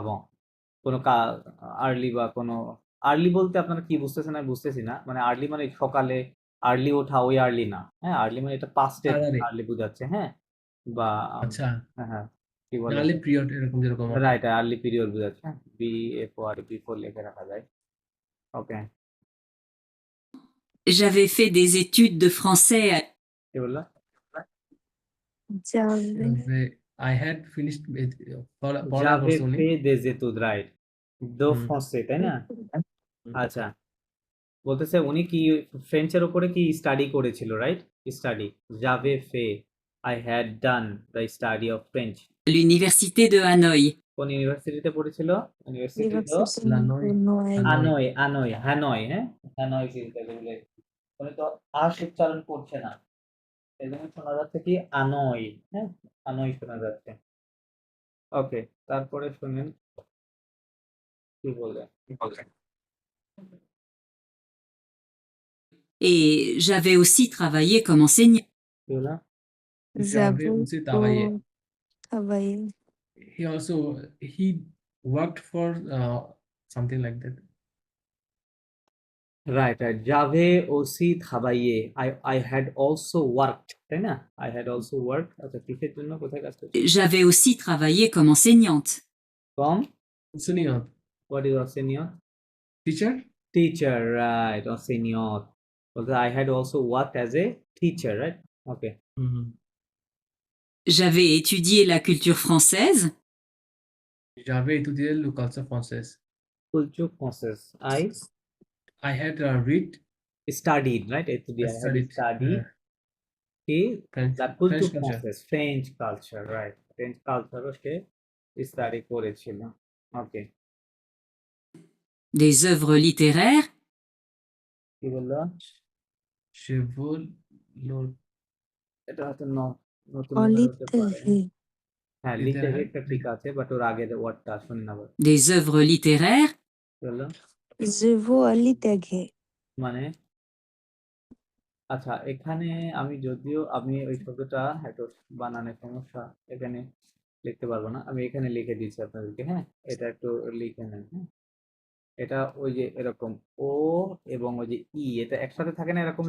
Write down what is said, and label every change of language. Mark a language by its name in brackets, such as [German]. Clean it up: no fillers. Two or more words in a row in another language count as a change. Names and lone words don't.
[Bangla] কোনো আর্লি বা কোনো আর্লি বলতে আপনারা কি বুঝতেছেন আমি বুঝতেছি না, মানে আর্লি মানে সকালে আর্লি ওঠা, ওই আর্লি না, হ্যাঁ, আর্লি মানে এটা পাস্টের তাড়াতাড়ি। আর্লি বোঝাচ্ছে, হ্যাঁ, বা আচ্ছা, হ্যাঁ, হ্যাঁ, কি বলে, নালে পিরিয়ড এরকম যেরকম আর কি। রাইট, আর্লি পিরিয়ড বোঝাচ্ছে, হ্যাঁ, BFOR, বিফোর লিখে রাখা যায়। ওকে, [French] j'avais fait des études de français à [Bangla] কি বললো? যাবে [English] I had finished পড়ালেখা যাবে [Bangla] করছে উনি। ফে [French] des études, [Bangla] রাইট, দো হুম। ফ্রান্সে, তাই না? আচ্ছা, বলতেছে উনি কি ফ্রেঞ্চের উপরে কি স্টাডি করেছিল, রাইট? [English] study, [French] j'avais fait, [English] I had done the study of French. [French] l'université de Hanoï. [Bangla] কোন ইউনিভার্সিটিতে পড়েছিল? ইউনিভার্সিটি লানয়। আনয়, আনয়, হ্যানয়, হ্যাঁ, হ্যানয় বলে। উনি তো আশ উচ্চারণ করছে না, এই জন্য শোনা যাচ্ছে কি আনয়, হ্যাঁ, আনয় শোনা যাচ্ছে। ওকে, তারপরে শুনেন কি বলে। [French] Et j'avais aussi travaillé comme enseignant. [Bangla] কি বললাম? যাবে যাবো উচিত ও আবাইয়ে। আবাইয়ে। [English] He also he worked for something like that. right right [French] j'avais aussi travaillé [English] I had also worked, [Bangla] তাই না? [English] I had also work. [Bangla] আচ্ছা, কিসের জন্য, কোথায় কাজ করছি? [French] J'avais aussi travaillé comme enseignante. কম, [English] Senior হোয়াট ইজ অসিনিয়র? teacher. টিচার, রাইট, অসিনিয়র বলতে I had also worked as a teacher, রাইট? ওকে। Mhm. [French] J'avais étudié la culture française. J'avais étudié le culture française. Culture française. [English] I had read Studied, right? I had studied studied French, the culture French culture. française, French culture, right? French culture [Bangla] ও সে স্টাডি করেছিল। ওকে, [French] Des œuvres littéraires. [Bangla] কি বললো? [French] Je veux le [Bangla] এটা হয়তো নতুন word হতে পারে। অলিতেহি। হ্যাঁ, লিটারে একটা ঠিক আছে, বাট ওর আগের ওয়ার্ডটা শুনি না। [French] Des œuvres littéraires. [Bangla] কি বললো? যেভো অলিতেঘে। মানে আচ্ছা, এখানে আমি যদিও আমি ওই শব্দটা হয়তো বানানের সমস্যা, এখানে লিখতে পারবো না, আমি এখানে লিখে দিচ্ছি আপনাদেরকে। হ্যাঁ, এটা একটু লিখে নেন। হ্যাঁ, এটা ওই যে এরকম ও এবং ওই যে ই, এটা একসাথে থাকে না এরকম